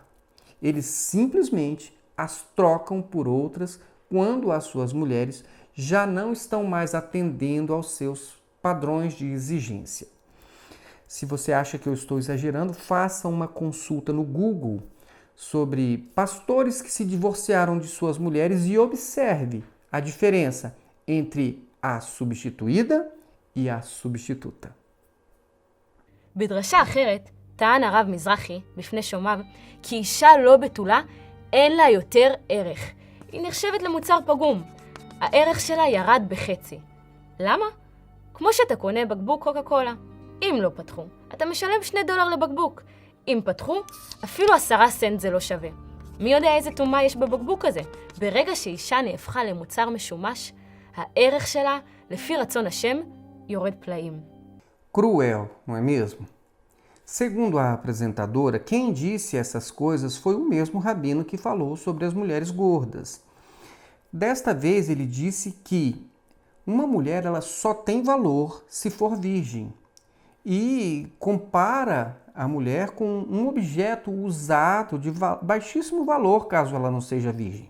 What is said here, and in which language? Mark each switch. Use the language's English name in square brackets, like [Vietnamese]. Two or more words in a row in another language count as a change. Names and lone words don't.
[Portuguese] Eles simplesmente as trocam por outras quando as suas mulheres já não estão mais atendendo aos seus padrões de exigência. Se você acha que eu estou exagerando, faça uma consulta no Google sobre pastores que se divorciaram de suas mulheres e observe a diferença entre a substituída e a substituta. [Hebrew] בדרשה אחרת, טען הרב מזרחי בפני שומעיו, כי אישה לא בתולה אין לה יותר ערך. היא נחשבת למוצר פגום. הערך שלה ירד בחצי. למה? כמו שאתה קונה בקבוק קוקה קולה. אם לא פתחו, אתה משלם $2 לבקבוק. אם פתחו, אפילו 10 סנט זה לא שווה. מי יודע איזה טומאה יש בבקבוק הזה? ברגע שאישה נהפכה למוצר משומש, הערך שלה, לפי רצון השם, יורד פלאים. [Portuguese] Cruel, não é mesmo? Segundo a apresentadora, quem disse essas coisas foi o mesmo rabino que falou sobre as mulheres gordas. Desta vez ele disse que uma mulher ela só tem valor se for virgem e compara a mulher com um objeto usado de baixíssimo valor caso ela não seja virgem.